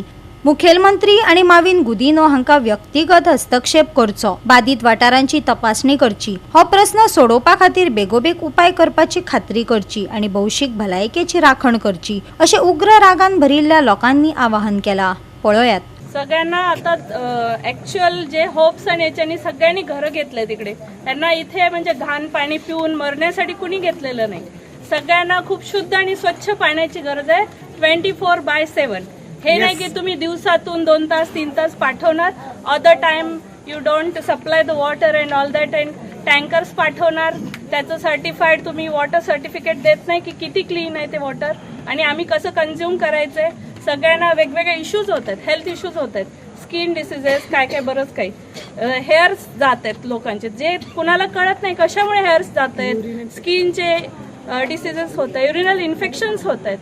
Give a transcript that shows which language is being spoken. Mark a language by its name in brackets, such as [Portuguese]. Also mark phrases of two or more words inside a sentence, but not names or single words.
[Konkani] मुखेलमंत्री आणि माविन गुदिनो हांका व्यक्तिगत हस्तक्षेप करचो, बाधित वाठारांची तपासणी करची, हो प्रस्न सोडोवपा खातीर बेगोबेग उपाय करपाची खात्री करची आणि भौशीक भलायकेची राखण करची अशें उग्र रागान भरिल्ल्या लोकांनी आवाहन केला। पळयात। [Marathi] सगळ्यांना आता ऍक्च्युअल जे होप्स आणि याच्यानी सगळ्यांनी घरं घेतले तिकडे, त्यांना इथे म्हणजे घाण पाणी पिऊन मरण्यासाठी कुणी घेतलेलं नाही। सगळ्यांना खूप शुद्ध आणि स्वच्छ पाण्याची गरज आहे 24/7। हे नाही की तुम्ही दिवसातून 2 तास 3 तास पाठवणार, [English] other time you don't supply the water and all that, and tankers [Marathi] पाठवणार, त्याचं सर्टिफाईड तुम्ही [English] water certificate [Marathi] देत नाही की किती क्लीन आहे ते वॉटर आणि आम्ही कसं कन्झ्युम करायचंय। सगळ्यांना वेगवेगळे इश्यूज होत आहेत, [English] health issues [Marathi] होत आहेत, [English] skin diseases, [Marathi] काय बरंच काही, हेअर्स जात आहेत लोकांचे, जे कुणाला कळत नाही कशामुळे हेअर्स जात आहेत, स्किनचे डिसीजेस होत आहेत, [English] urinal infections [Marathi] होत आहेत।